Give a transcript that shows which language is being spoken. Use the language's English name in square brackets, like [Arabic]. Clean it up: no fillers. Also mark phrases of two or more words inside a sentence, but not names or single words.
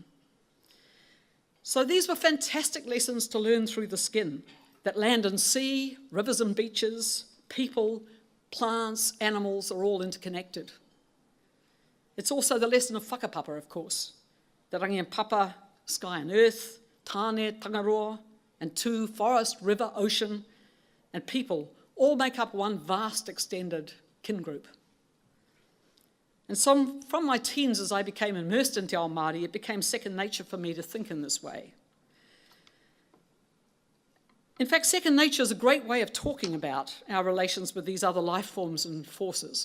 [English] So these were fantastic lessons to learn through the skin, that land and sea, rivers and beaches, people, plants, animals are all interconnected. It's also the lesson of whakapapa, of course, that rangi and papa, sky and earth, tāne, tangaroa, and tū, forest, river, ocean, and people all make up one vast extended kin group. And so from my teens, as I became immersed in [Māori] Te Ao Māori, [English] it became second nature for me to think in this way. In fact, second nature is a great way of talking about our relations with these other life forms and forces.